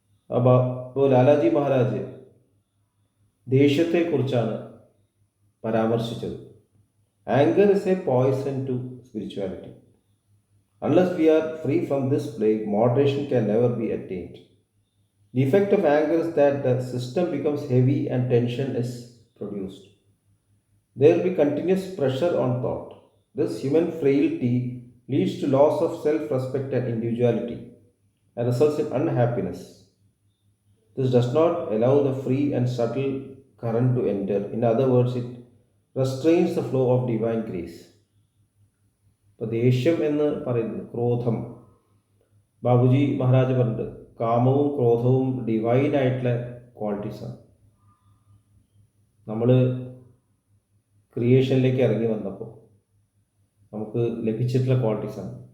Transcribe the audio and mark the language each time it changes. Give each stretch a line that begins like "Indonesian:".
Malayalam: അപ്പോൾ ലാലാജി മഹാരാജ് ദേഷ്യത്തെക്കുറിച്ചാണ് പരാമർശിച്ചത്.
English: Anger is a poison to spirituality. Unless we are free from this plague, moderation can never be attained. The effect of anger is that the system becomes heavy and tension is produced. There will be continuous pressure on thought. This human frailty leads to loss of self-respect and individuality and results in unhappiness. This does not allow the free and subtle current to enter. In other words, it restrains the flow of divine grace.
Malayalam: ഇപ്പോൾ ദേഷ്യം എന്ന് പറയുന്നത് ക്രോധം, ബാബുജി മഹാരാജ് പറഞ്ഞിട്ട് കാമവും ക്രോധവും ഡിവൈനായിട്ടുള്ള ക്വാളിറ്റീസാണ്. നമ്മൾ ക്രിയേഷനിലേക്ക് ഇറങ്ങി വന്നപ്പോൾ നമുക്ക് ലഭിച്ചിട്ടുള്ള ക്വാളിറ്റീസാണ്.